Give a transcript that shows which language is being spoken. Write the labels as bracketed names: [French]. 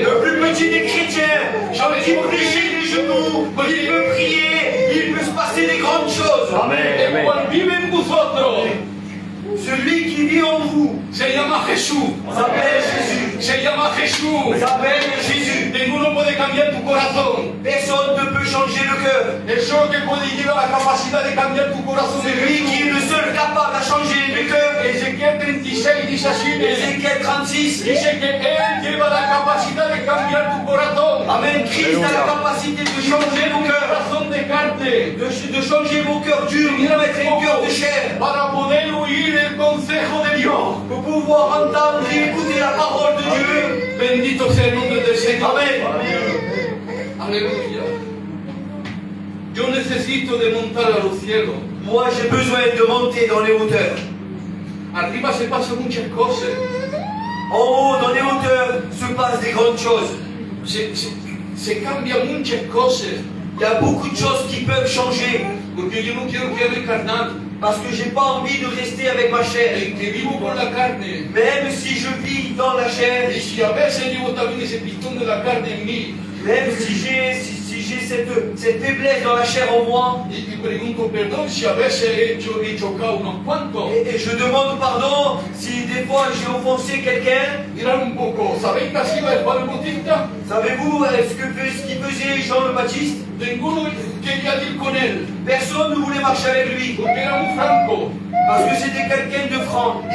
[French] le plus petit des chrétiens, qui plie les genoux, il peut prier, il peut se passer des grandes choses. [Spanish] El cual vive en vosotros [French] Celui qui vit en vous [Spanish] se llama Jesús. [French] s'appelle Jésus. [Spanish] Se llama Jesús. [French] S'appelle Jésus. [Spanish] Ninguno puede cambiar tu corazón. [French] Personne ne peut changer le cœur. [Spanish] El solo que puede llevar la capacidad de cambiar tu corazón [French] C'est [Spanish] es [French] lui qui est le seul capable à changer le cœur. [Spanish] Ezequiel 36 dice así, [French] Ézéchiel 36. [Spanish] dice que Él lleva la capacidad de cambiar tu corazón. Amen. [French] Christ a la capacité de changer vos [Spanish] Un [French] cœurs, [Spanish] corazón de carne [French] de changer vos cœurs durs, de mettre un cœur de chair, [Spanish] para poder oír el consejo de Dios. [French] pour pouvoir entendre et écouter la parole de Dieu. [Spanish] Bendito sea el nombre del Señor. Amen. Aleluya. Yo necesito de montar a los cielos. [French] Moi, j'ai besoin de monter dans les hauteurs. [Spanish] Arriba se pasan muchas cosas. [French] En haut, dans les hauteurs, se passent des grandes choses. [Spanish] Se cambian muchas cosas. [French] Il y a beaucoup de choses qui peuvent changer. [Spanish] Porque yo no quiero quedarme carnal. [French] Parce que j'ai pas envie de rester avec ma chair. [Spanish] Que vivo con la carne. [French] Même si je vis dans la chair, [Spanish] Y si a veces llevo también ese pistón de la carne en mí. [French] même si j'ai cette faiblesse dans la chair en moi, [Spanish] Y pregunto perdón si a veces he chocado unos cuantos. [French] et je demande pardon si des fois j'ai offensé quelqu'un. [Spanish] Mirad un poco, ¿sabéis qué hacía el Juan el Bautista? [French] Savez-vous ce qu'il faisait Jean le Baptiste? [Spanish] Ninguno quería ir con él, [French] Personne ne voulait marcher avec lui, [Spanish] porque era un franco. [French] parce que c'était quelqu'un de franc.